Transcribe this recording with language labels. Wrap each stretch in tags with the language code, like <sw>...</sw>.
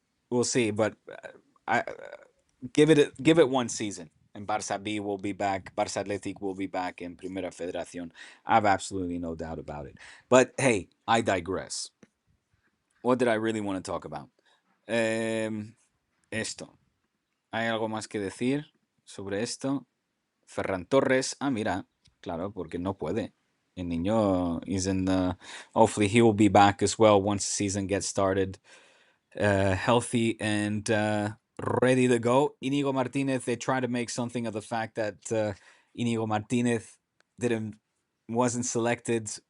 <en>We'll see, but I give it one season, and Barça B will be back. Barça Athletic will be back in Primera Federación. I have absolutely no doubt about it. But hey, I digress. What did I really want to talk about?</en> <es>Esto. ¿Hay algo más que decir sobre esto? Ferran Torres. Ah, mira, claro, porque no puede. El niño</es> <en>is in the. Hopefully, he will be back as well once the season gets started. Healthy and ready to go. Inigo Martinez, they try to make something of the fact that Inigo Martinez didn't wasn't selected.</en>